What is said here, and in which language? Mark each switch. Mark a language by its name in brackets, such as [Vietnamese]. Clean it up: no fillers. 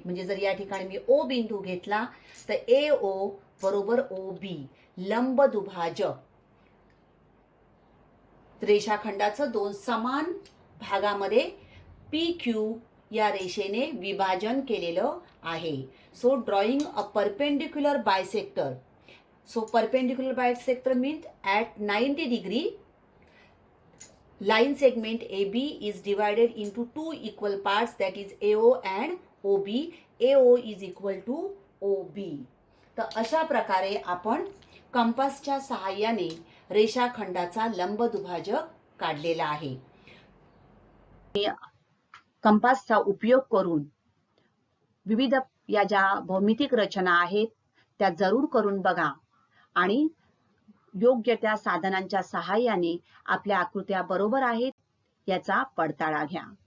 [Marathi] म्हणजे जर या ठिकाणी मी ओ बिंदू घेतला तर ए ओ बरोबर ओ बी लंब दुभाजक. रेषाखंडाचं 2 समान भागामध्ये पी क्यू या रेषेने विभाजन केलेलं आहे. [English] So drawing a perpendicular bisector. So perpendicular bisector means at 90 degree line segment AB is divided into 2 equal parts, that is AO and OB. AO is equal to OB. [Marathi] तर अशा प्रकारे आपण कंपासच्या सहाय्याने रेषाखंडाचा लंब दुभाजक काढलेला आहे. कंपासचा उपयोग करून विविध या ज्या भौमितिक रचना आहेत त्या जरूर करून बघा आणि योग्य त्या साधनांच्या सहाय्याने आपल्या आकृत्या बरोबर आहेत याचा पडताळा घ्या.